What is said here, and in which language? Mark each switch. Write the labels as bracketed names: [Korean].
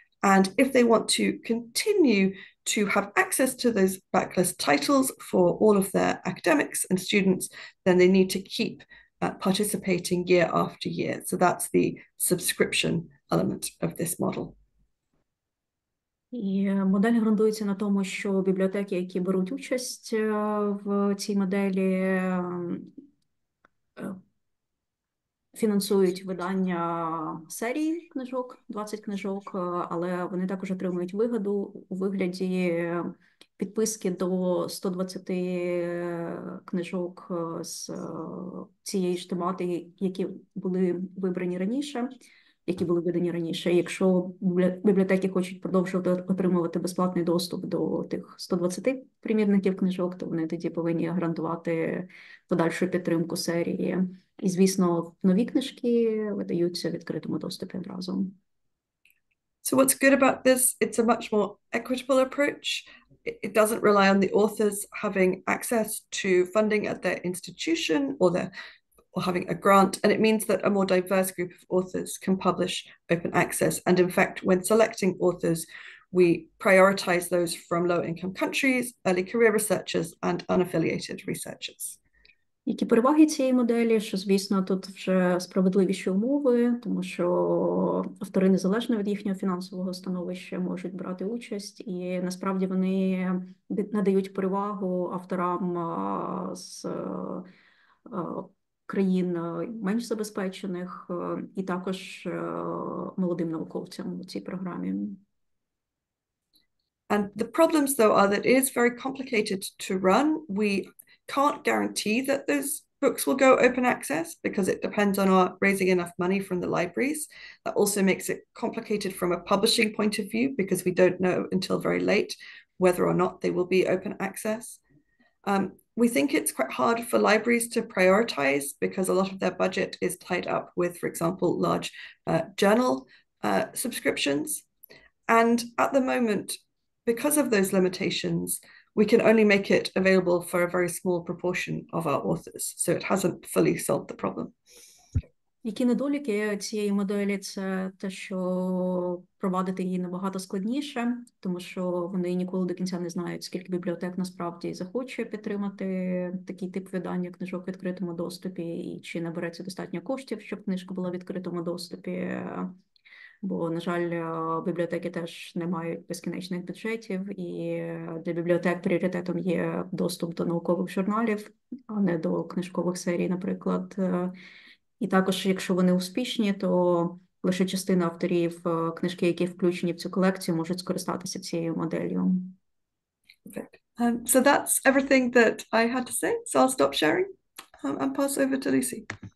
[English] And if they want to continue to have access to those backlist titles for all of their academics and students, then they need to keep participating year after year. So that's the subscription element of this model. [Ukrainian] І модель ґрунтується на тому, що бібліотеки, які беруть участь в цій моделі, фінансують видання серії книжок, 20 книжок, але вони також отримують вигоду у вигляді підписки до 120 книжок з цієї ж тематики, які були вибрані раніше, які були видані раніше. Якщо бібліотеки хочуть продовжувати отримувати безплатний доступ до тих 120 примірників книжок, то вони тоді повинні гарантувати подальшу підтримку серії. І, звісно, нові книжки видаються в відкритому доступі одразу. [English] So what's good about this? It's a much more equitable approach. It doesn't rely on the authors having access to funding at their institution or having a grant, and it means that a more diverse group of authors can publish open access. And in fact, when selecting authors, we prioritize those from low-income countries, early career researchers, and unaffiliated researchers. [Ukrainian] Які переваги цієї моделі, що, звісно, тут вже справедливіші умови, тому що автори незалежно від їхнього фінансового становища можуть брати участь, і насправді вони надають перевагу авторам з країн менш забезпечених і також молодим науковцям у цій програмі. [English] And the problems, though, are that it is very complicated to run. We can't guarantee that those books will go open access because it depends on our raising enough money from the libraries. That also makes it complicated from a publishing point of view because we don't know until very late whether or not they will be open access. We think it's quite hard for libraries to prioritize because a lot of their budget is tied up with, for example, large journal subscriptions. And at the moment, because of those limitations, we can only make it available for a very small proportion of our authors. So it hasn't fully solved the problem. [Ukrainian] Які недоліки цієї моделі – це те, що провадити її набагато складніше, тому що вони ніколи до кінця не знають, скільки бібліотек насправді захоче підтримати такий тип видання книжок в відкритому доступі, і чи набереться достатньо коштів, щоб книжка була в відкритому доступі. Бо, на жаль, бібліотеки теж не мають безкінечних бюджетів, і для бібліотек пріоритетом є доступ до наукових журналів, а не до книжкових серій, наприклад. І також, якщо вони успішні, то лише частина авторів книжки, які включені в цю колекцію, можуть скористатися цією моделлю. [English] So that's everything that I had to say. So I'll stop sharing and pass over to Lucy.